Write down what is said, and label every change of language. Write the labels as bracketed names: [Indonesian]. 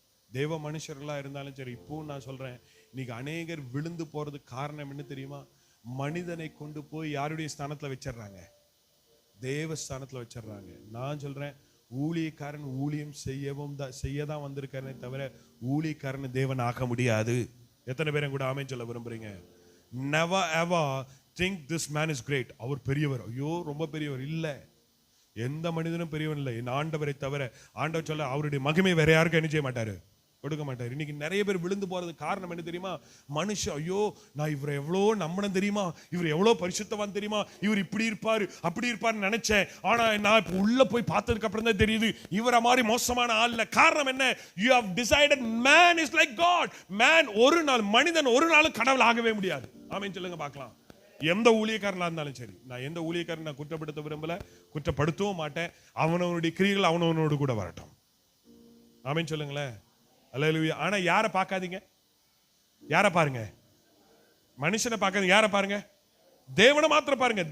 [Tamil] தேவ மனுஷர்களா இருந்தாலும் சரி, இப்போ நான் சொல்றேன், இன்னைக்கு அநேகர் விழுந்து போறதுக்கு காரணம் என்ன தெரியுமா? மனிதனை கொண்டு போய் யாருடைய ஸ்தானத்துல வச்சிடறாங்க, தேவ ஸ்தானத்துல வச்சிடறாங்க. நான் சொல்றேன், ஊழியக்காரன் ஊழியம் செய்யதான் வந்திருக்காரனே தவிர ஊழியக்காரன் தேவன் ஆக முடியாது. எத்தனை பேரும் கூட ஆமென் சொல்ல விரும்புறீங்க? [English] never ever think this man is great. [Tamil] அவர் பெரியவர், ஐயோ ரொம்ப பெரியவர் இல்ல. எந்த மனிதனும் பெரியவன் இல்லை, என் ஆண்டவரை தவிர. ஆண்டவர் சொல்ல அவருடைய மகிமை வேற யாருக்கும் என்ன செய்ய மாட்டாரு, கொடுக்க மாட்டார். இன்னைக்கு நிறைய பேர் விழுந்து போறது காரணம் என்ன தெரியுமா? மனுஷன், ஐயோ நான் இவரை எவ்வளோ நம்பினேன் தெரியுமா, இவர் எவ்வளோ பரிசுத்தவான் தெரியுமா, இவர் இப்படி இருப்பாரு அப்படி இருப்பாருன்னு நினைச்சேன், ஆனா நான் இப்போ உள்ள போய் பார்த்ததுக்கு அப்புறம் தான் தெரியுது இவரை மாதிரி மோசமான ஆள் இல்ல. காரணம் என்ன? [English] you have decided man is like God. [Tamil] man ஒரு நாள், மனிதன் ஒரு நாள் கடவுள் ஆகவே முடியாது. ஆமென் சொல்லுங்க பார்க்கலாம். எந்த ஊழியக்காரனா இருந்தாலும் சரி, நான் எந்த ஊழியக்காரன் நான் குற்றப்படுத்த விரும்பல, குற்றப்படுத்தவும் மாட்டேன். அவனவனுடைய கிரியைகள் அவனவனோடு கூட வரட்டும். ஆமென் சொல்லுங்களேன். அல்லேலூயா. ஆனா யாரை பார்க்காதீங்க, யாரை பாருங்க, மனுஷனை பார்க்காதீங்க, யாரை பாருங்க, தேவனை மாத்திரம் பாருங்க.